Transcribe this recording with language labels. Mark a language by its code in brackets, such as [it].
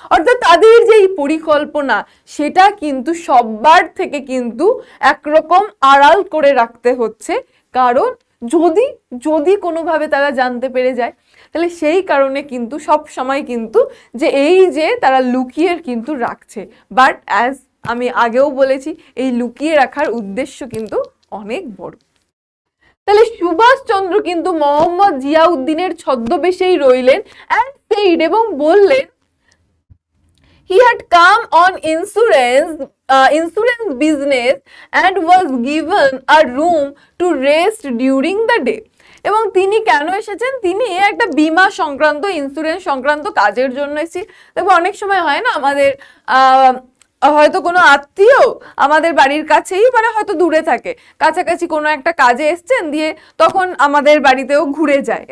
[bn] অর্থাৎ তাদের যে এই পরিকল্পনা সেটা কিন্তু সবার থেকে কিন্তু একরকম আড়াল করে রাখতে হচ্ছে, কারণ যদি যদি কোনোভাবে তারা জানতে পেরে যায়, তাহলে সেই কারণে কিন্তু সব সময় কিন্তু যে এই যে তারা লুকিয়ে কিন্তু রাখছে। বাট অ্যাজ আমি আগেও বলেছি, এই লুকিয়ে রাখার উদ্দেশ্য কিন্তু অনেক বড়। তাহলে সুভাষচন্দ্র কিন্তু মোহাম্মদ জিয়াউদ্দিনের ছদ্মবেশেই রইলেন [en] and said, [bn] এবং বললেন [en] he had come on insurance business and was given a room to rest during the day. [bn] এবং তিনি কেন এসেছেন? তিনি একটা বীমা সংক্রান্ত, ইন্স্যুরেন্স সংক্রান্ত কাজের জন্য এসেছি। দেখো অনেক সময় হয় না, আমাদের হয়তো কোনো আত্মীয় আমাদের বাড়ির কাছেই, মানে হয়তো দূরে থাকে, কাছাকাছি কোনো একটা কাজে এসছেন, দিয়ে তখন আমাদের বাড়িতেও ঘুরে যায়।